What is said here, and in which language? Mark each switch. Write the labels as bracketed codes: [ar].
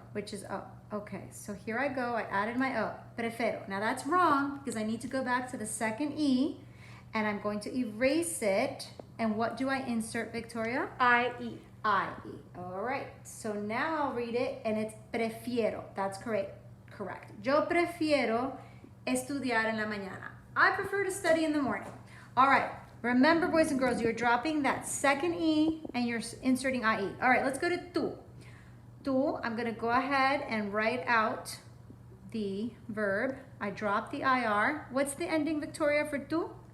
[en] Which is O. Okay, so here I go. I added my O. Prefiero. Now that's wrong because I need to go back to the second E and I'm going to erase it. And what do I insert, Victoria? IE. IE. All right. So now I'll read it and it's prefiero. That's correct. [es] Yo prefiero estudiar en la mañana. [en] I prefer to study in the morning. All right. Remember, boys and girls, you're dropping that second E and you're inserting IE. All right, let's go to tú. Tú, I'm going to go ahead and write out the verb. I dropped the IR. What's the ending, Victoria, for tú?